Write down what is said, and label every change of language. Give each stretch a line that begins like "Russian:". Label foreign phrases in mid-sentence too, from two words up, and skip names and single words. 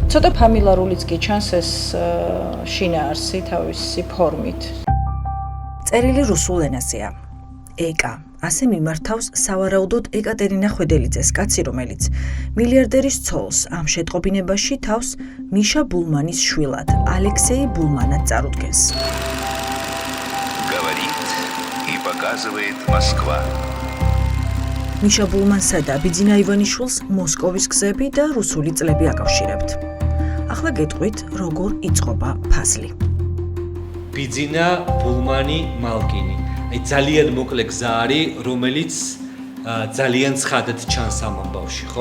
Georgian: ცოტა ფამილარულიც კი ჩანს ეს შინაარსი თავისი ფორმით. წერილი რუსულ ენაზეა. ეკა ასე მიმართავს სავარაუდოდ ეკატერინა ხვედელიძეს, კაცი, რომელიც მილიარდერის ცოლს ამ შეტყობინებაში თავს მიშა ბულმანის შვილად, ალექსეი ბულმანად წარუდგენს.
Russian: Говорит и показывает Москва.
Georgian: მიშა ბულმანსა და ბიძინა ივანიშვილს მოსკოვის გზები და რუსული წლები აკავშირებთ. ახლა გეტყვით, როგორ იწყობა ფაზლი. ბიძინა ბულმანი მალკინი. აი ძალიან მოკლე გზა არის, რომელიც ძალიან ცხადად ჩანს ამ ამბავში, ხო?